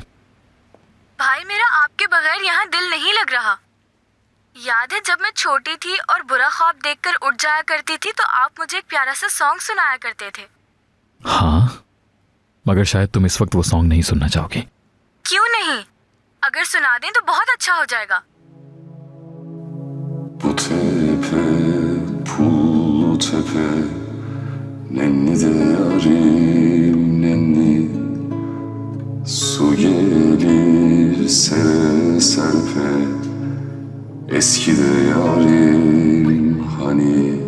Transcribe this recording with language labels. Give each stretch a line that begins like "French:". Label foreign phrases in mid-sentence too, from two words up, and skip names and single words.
Hindi: भाई, मेरा आपके बगैर यहाँ दिल नहीं लग रहा। याद है जब मैं छोटी थी और बुरा ख्वाब देखकर उठ जाया करती थी, तो आप मुझे एक प्यारा सा सॉन्ग सुनाया करते थे। हाँ, मगर शायद तुम इस वक्त वो सॉन्ग नहीं सुनना चाहोगी। क्यों नहीं? अगर सुना दें तो बहुत अच्छा हो जाएगा।
Turkish: Bu tepe, pullu tepe, nenni de yarim nenni. Su gelir sere serpe, eski de yarim hani.